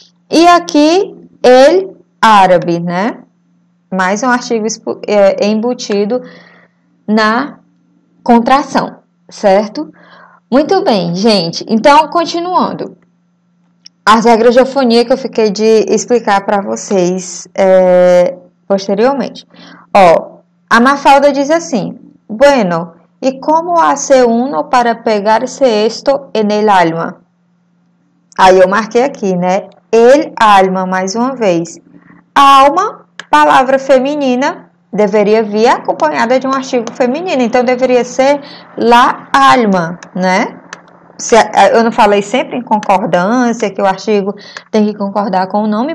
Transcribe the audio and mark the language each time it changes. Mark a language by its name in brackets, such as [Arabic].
[Portuguese] E aqui, ele, árabe, né? Mais um artigo embutido na contração, certo? Muito bem, gente. Então, continuando. As regras de eufonia que eu fiquei de explicar para vocês posteriormente. A Mafalda diz assim, [Spanish] bueno, ¿y cómo hace uno para pegarse esto en el alma? [Portuguese] Aí eu marquei aqui, né? El alma, mais uma vez. Alma, palavra feminina, deveria vir acompanhada de um artigo feminino. Então, deveria ser la alma, né? Eu não falei sempre em concordância, que o artigo tem que concordar com o nome.